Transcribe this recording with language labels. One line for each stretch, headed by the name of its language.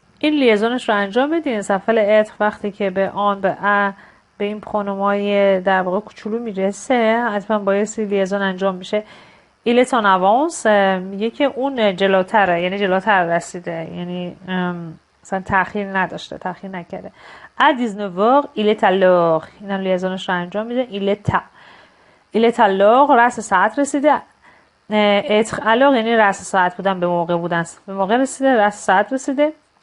Persian: این لیزونش رو انجام بدین. صفحه اتر وقتی که به آن به این پرونومای در واقع کوچولو میرسه حتما بایستی لیزون انجام میشه.
French: il est en avance
Persian: میگه که اون جلوتره یعنی جلوتر رسیده یعنی مثلا تأخیر نکرده.
French: à 19h il est à l'heure
Persian: این هم لیزونش رو انجام میده.
French: il est à l'heure
Persian: رأس ساعت رسیده. اتر الان یعنی رأس ساعت بودن به موقع رسیده رأس ساعت رسیده.